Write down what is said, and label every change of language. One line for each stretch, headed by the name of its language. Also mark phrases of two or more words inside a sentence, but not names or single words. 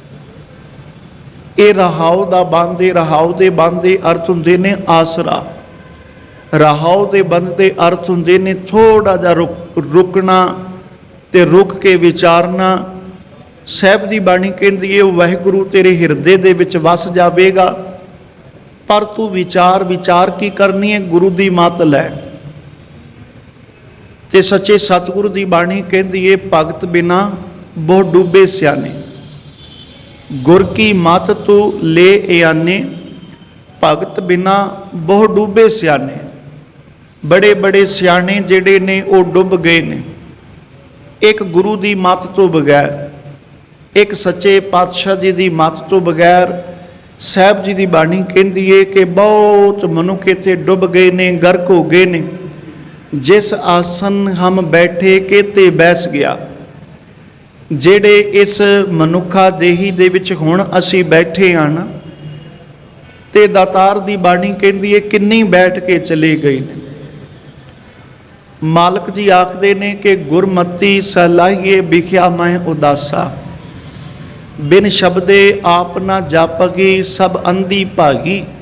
Punjabi: ਇਹ ਰਹਾਉ ਦਾ ਬੰਦ, ਰਹਾਉ ਦੇ ਬੰਦ ਦੇ ਅਰਥ ਹੁੰਦੇ ਨੇ ਆਸਰਾ। ਰਹਾਉ ਦੇ ਬੰਦ ਦੇ ਅਰਥ ਹੁੰਦੇ ਨੇ ਥੋੜਾ ਜਿਹਾ ਰੁਕਣਾ ਤੇ ਰੁਕ ਕੇ ਵਿਚਾਰਨਾ। ਸਾਹਿਬ ਦੀ ਬਾਣੀ ਕਹਿੰਦੀ ਹੈ, ਵਾਹਿਗੁਰੂ ਤੇਰੇ ਹਿਰਦੇ ਦੇ ਵਿੱਚ ਵਸ ਜਾਵੇਗਾ, ਪਰ ਤੂ ਵਿਚਾਰ ਵਿਚਾਰ ਕੀ ਕਰਨੀ ਹੈ, ਗੁਰੂ ਦੀ ਮਤ ਲੈ। ਤੇ ਸੱਚੇ ਸਤਿਗੁਰੂ ਦੀ ਬਾਣੀ ਕਹਤੀ ਹੈ, ਭਗਤ ਬਿਨਾ ਬਹੁ ਡੂਬੇ ਸਿਆਨੇ, ਗੁਰ ਕੀ ਮਤ ਤੂ ਲੇ ਆਨੇ, ਭਗਤ ਬਿਨਾ ਬਹੁ ਡੂਬੇ ਸਿਆਨੇ। ਬੜੇ ਬੜੇ ਸਿਆਣੇ ਜਿਹੜੇ ਨੇ ਵੋ ਡੁੱਬ ਗਏ ਨੇ ਏਕ ਗੁਰੂ ਕੀ ਮਤ ਤੋ ਬਗੈਰ, ਏਕ ਸੱਚੇ ਪਾਤਸ਼ਾਹ ਜੀ ਕੀ ਮਤ ਤੋ ਬਗੈਰ। ਸਾਹਬ ਜੀ ਕੀ ਬਾਣੀ ਕਹਤੀ ਹੈ ਕਿ ਬਹੁਤ ਮਨੁਖ ਇੱਥੇ ਡੁੱਬ ਗਏ ਨੇ, ਗਰਕ ਹੋ ਗਏ ਨੇ। ਜਿਸ ਆਸਨ ਹਮ ਬੈਠੇ ਕੇਤੇ ਬੈਸ ਗਯਾ। ਜਿਹੜੇ ਇਸ ਮਨੁਖਾ ਦੇਹੀ ਦੇ ਵਿੱਚ ਹੁਣ ਅਸੀਂ ਬੈਠੇ ਹਾਂ ਨਾ, ਤੇ ਦਾਤਾਰ ਦੀ ਬਾਣੀ ਕਹਿੰਦੀ ਹੈ ਕਿੰਨੀ ਬੈਠ ਕੇ ਚਲੇ ਗਏ ਨੇ। ਮਾਲਕ ਜੀ ਆਖਦੇ ਨੇ ਕਿ ਗੁਰਮਤੀ ਸਲਾਹੀਏ ਵਿਖਿਆ ਮੈਂ ਉਦਾਸਾ, ਬਿਨ ਸ਼ਬਦੇ ਆਪ ਨਾ ਜਾਪਗੀ ਸਭ ਅੰਧੀ ਭਾਗੀ।